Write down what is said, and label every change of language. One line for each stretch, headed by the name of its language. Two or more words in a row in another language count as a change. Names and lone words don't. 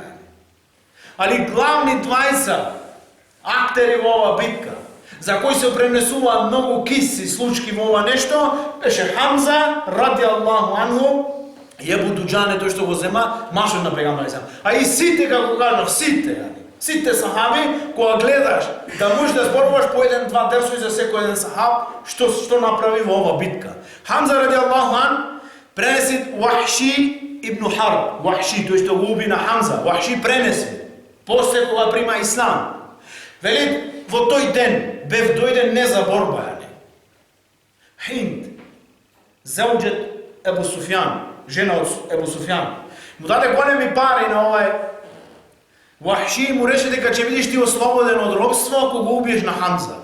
Macedonian: Али главни двајца актери во ова битка, за кој се пренесуваат многу киси случки во ова нешто, беше Хамза,
Arabic: رضي الله عنه,
Macedonian: и Ебу Дуџане, тој што го зема, машот на пегамбер алейхиссалам. А и сите, како кажав, сите, Сите сахаби, кога гледаш да можеш да зборуваш по еден-два дерсови за секој еден сахаб, што направи во ова битка. Хамза
Arabic: رضي الله عن
Macedonian: пренеси Вахши ибн Харб. Вахши, тој што го уби на Хамза. Вахши пренеси. После кога прима ислам. Вели, во тој ден бев дојден не за борба. Хинд, зауџет Ебу Суфјан, жена од Ебу Суфјан, му даде големи пари на овај Вахши, му рече дека ќе видиш ти ослободен од робство ако го убиеш на Хамза.